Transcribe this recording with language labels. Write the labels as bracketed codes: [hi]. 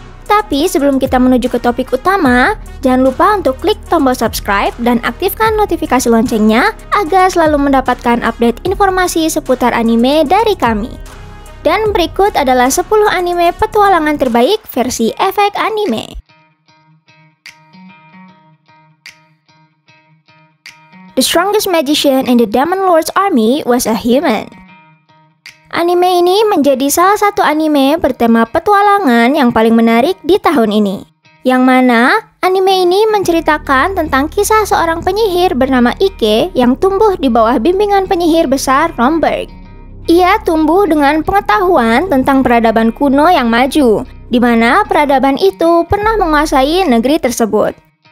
[id] Tapi sebelum kita menuju ke topik utama, jangan lupa untuk klik tombol subscribe dan aktifkan notifikasi loncengnya agar selalu mendapatkan update informasi seputar anime dari kami. Dan berikut adalah 10 anime petualangan terbaik versi efek anime. [en] The strongest magician in the Demon Lord's army was a human. [id] Anime ini menjadi salah satu anime bertema petualangan yang paling menarik di tahun ini. Yang mana anime ini menceritakan tentang kisah seorang penyihir bernama Ike yang tumbuh di bawah bimbingan penyihir besar Romberg. Ia tumbuh dengan pengetahuan tentang peradaban kuno yang maju, di mana peradaban itu pernah menguasai negeri tersebut.